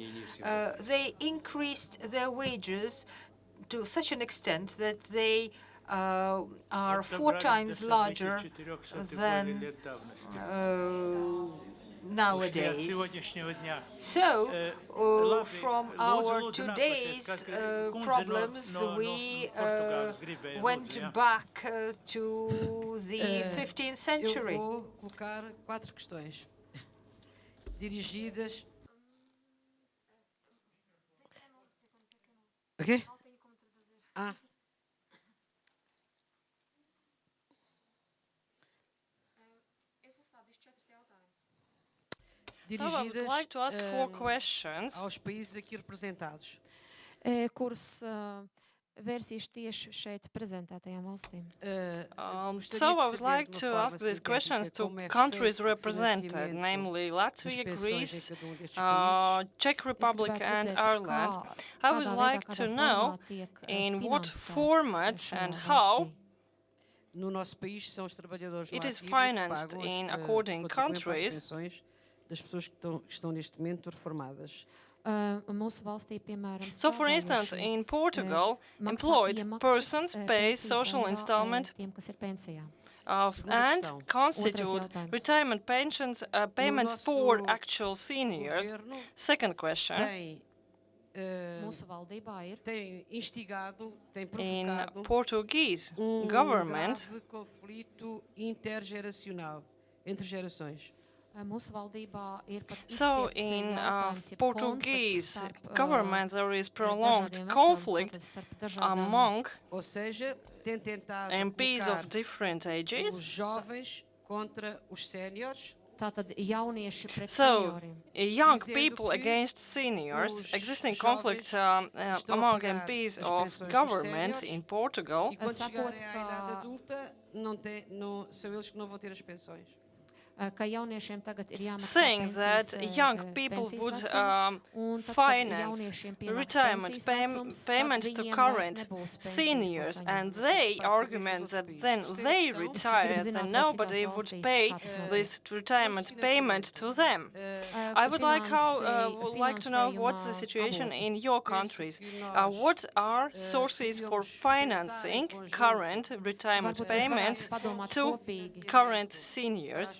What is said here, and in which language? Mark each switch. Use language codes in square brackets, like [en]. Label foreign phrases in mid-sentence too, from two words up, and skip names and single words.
[en] They increased their wages to such an extent that they are 4 times larger than nowadays. So, from our today's problems, we went back to the 15th century. [pt] Eu vou colocar 4 questões dirigidas. Ok? [en] So I would like to ask 4 questions [pt] aos países aqui representados. [lv] Kurus vērsīšu tieši šeit prezentētajām valstīm. [en] So I would like to ask these questions to countries represented, namely Latvia, Greece, Czech Republic and Ireland. I would like to know in what format and how [pt] No nosso país são os trabalhadores [en] it [pt] lá [en] is [pt] vivos [en] financed [pt] pagos, [en] in according [pt] relativamente às [en] countries. [pt] pensões das pessoas que estão neste momento reformadas. [lv] Mūsu valstī, piemēram, [en] So, for instance, in Portugal, employed persons pay social installment [lv] tiem, kas ir pensijā. [en] and constitute retirement pensions payments for actual seniors. Second question. [lv] Mūsu valdībā ir [pt] Tem instigado, tem [en] In [pt] provocado [en] Portuguese government, [pt] grave conflito intergeracional entre gerações. [lv] Mūsu valdībā ir pat [en] so [lv] izstiepts [en] in [lv] jautājums, jeb [en] Portuguese [lv] konflikts starp, [en] government there is prolonged [lv] dažādiem [en] conflict [lv] vecuma, starp dažādām [en] among [pt] Ou seja, tem tentado [en] MPs [pt] colocar [en] of different [pt] os [en] ages. [pt] jovens contra os séniores. [lv] Tātad jaunieši pret [en] So, [lv] senioriem. [en] young people against seniors, existing conflict among MPs of government in Portugal. [pt] E quando chegarem à idade adulta, são eles que não vão ter as pensões. [lv] Ka jauniešiem tagad ir jāmaksā [en] Saying that [lv] pensijas, [en] young people [lv] pensijas [en] would [lv] vecumu, un tad, kad [en] finance [lv] jauniešiem pienāks [en] retirement [lv] pensijas vecums, tad [en] payments to [lv] viņiem [en] current [lv] vairs nebūs pensijas, ko [en] seniors, [lv] saņemt. [en] and they argument that then they retire, then nobody would pay this retirement payment to them. I would like to know what's the situation in your countries. What are sources for financing current retirement payments to current seniors?